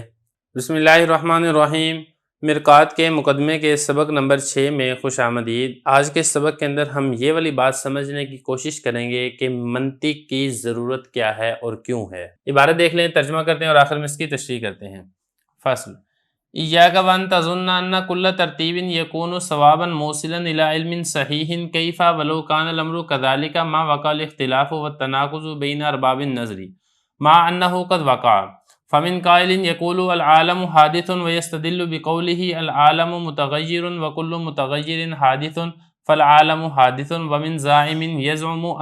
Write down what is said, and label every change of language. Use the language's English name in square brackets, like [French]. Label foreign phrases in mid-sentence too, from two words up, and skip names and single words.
[Arabic] بسم اللہ الرحمن الرحیم۔ [Urdu] مرقات کے مقدمے کے سبق نمبر 6 میں خوش آمدید۔ آج کے سبق کے اندر ہم یہ والی بات سمجھنے کی کوشش کریں گے کہ منطق کی ضرورت کیا ہے اور کیوں ہے۔ عبارت دیکھ لیں، ترجمہ کرتے ہیں اور آخر میں اس کی تشریح کرتے ہیں۔ [Arabic] فصل ایاک وان تظن ان کل ترتیب یکون ثوابا موصلا الی علم صحیح کیف ولو کان الامر کذلک ما وقع الاختلاف والتناقض بین ارباب النظر مع انه قد وقع فمن قائل يقول العالم حادث ويستدل بقوله العالم متغير وكل متغير حادث فالعالم حادث، ومن زائم يزعم